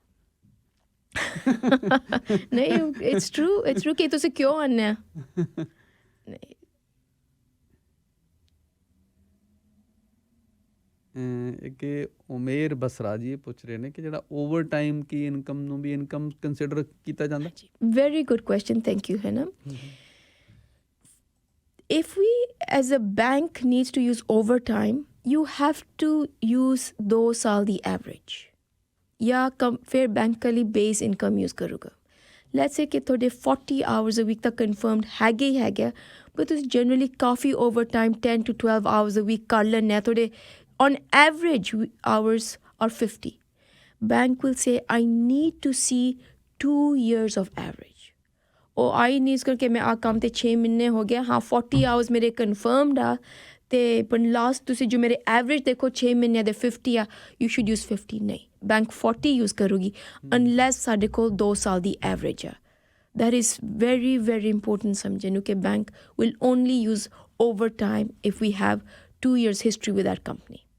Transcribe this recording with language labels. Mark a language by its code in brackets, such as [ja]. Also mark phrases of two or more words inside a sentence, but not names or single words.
[pa] ਨਹੀਂ, [en] it's true [pa] ਕਿ ਤੁਸੀਂ ਕਿਉਂ ਆਉਂਦੇ ਆ। ਨਹੀਂ, ਕਿ ਉਮੇਰ ਬਸਰਾ ਜੀ ਇਹ ਪੁੱਛ ਰਹੇ ਨੇ ਕਿ ਜਿਹੜਾ ਓਵਰ ਟਾਈਮ ਕੀ ਇਨਕਮ ਨੂੰ ਵੀ [en] income consider [pa] ਕੀਤਾ ਜਾਂਦਾ। [en] very good question, thank you. ਹੈ ਨਾ, if we as a bank needs to use overtime, you have to use 2 [pa] ਸਾਲ ਦੀ average ਜਾਂ ਫਿਰ ਬੈਂਕ ਲਈ ਬੇਸ ਇਨਕਮ ਯੂਜ਼ ਕਰੂਗਾ। [en] let's say [pa] ਕਿ ਤੁਹਾਡੇ 40 [en] hours a week [pa] ਤਾਂ ਕਨਫਰਮਡ ਹੈਗੇ ਹੀ ਹੈਗਾ, ਪਰ ਤੁਸੀਂ ਜਨਰਲੀ ਕਾਫੀ overtime [en] 10 to 12 hours a week [pa] ਕਰ ਲੈਂਦੇ ਆ, ਤੁਹਾਡੇ [en] on average hours are 50. Bank will say, I need to see 2 years of average. [pa] ਉਹ ਆਈ ਨੀਜ਼ ਕਰਕੇ ਮੈਂ ਆ ਕੰਮ 'ਤੇ 6 ਮਹੀਨੇ ਹੋ ਗਿਆ, ਹਾਂ 40 hours ਮੇਰੇ ਕਨਫਰਮਡ ਆ, ਅਤੇ ਪਰ ਲਾਸਟ ਤੁਸੀਂ ਜੋ ਮੇਰੇ ਐਵਰੇਜ ਦੇਖੋ 6 ਮਹੀਨਿਆਂ ਦੇ 50 ਆ, [en] you should use 50. [pa] ਨਹੀਂ, ਬੈਂਕ 40 ਯੂਜ਼ ਕਰੂਗੀ ਅਨਲੈਸ ਸਾਡੇ ਕੋਲ 2 ਸਾਲ ਦੀ ਐਵਰੇਜ ਆ। [en] that is very very important [pa] ਸਮਝਣ ਨੂੰ ਕਿ [en] bank will only use over time if we have 2 years history with that company.